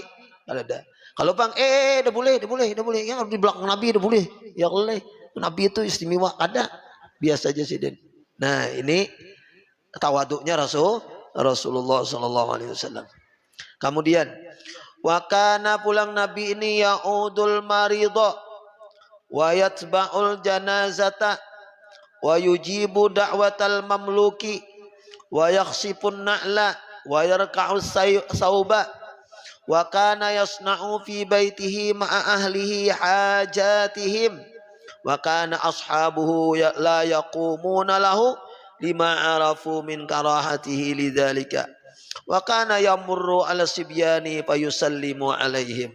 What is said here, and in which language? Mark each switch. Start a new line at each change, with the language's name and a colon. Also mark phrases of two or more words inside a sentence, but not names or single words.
Indonesian: Ada. Kalau bang, udah boleh. Ya di belakang Nabi udah boleh. Ya kalau Nabi itu istimewa. Ada. Biasa aja sidin. Nah ini tawaduknya Rasulullah SAW. Kemudian. Wakana pulang Nabi ini
Arabic: يعود المريض. ويتبع الجنازة. ويجيب دعوة المملوك ويخصف النعل ويرقع الثوب وكان يصنع في بيته مع أهله حاجتهم وكان أصحابه لا يقومون له لما عرفوا من كراهته لذلك وكان يمر على الصبيان فيسلم عليهم.